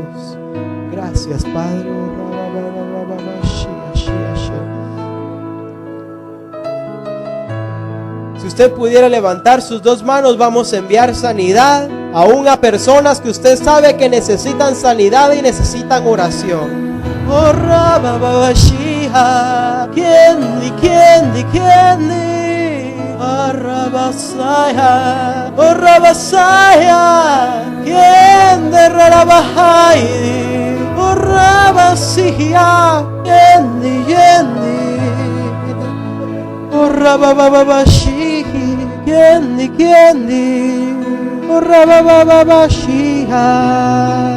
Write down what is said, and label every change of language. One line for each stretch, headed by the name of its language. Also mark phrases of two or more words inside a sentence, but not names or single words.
Spanish: Gracias, Padre. Si usted pudiera levantar sus dos manos, vamos a enviar sanidad aún a personas que usted sabe que necesitan sanidad y necesitan oración. Oh, Rababashia, Kendi, Kendi, Kendi, Rabasaya, oh, Rabasaya, Kendi, Rabahai, oh, Rabasia, Kendi, Kendi, oh, Rabababashi, Kendi, Kendi, oh, Rabababashia.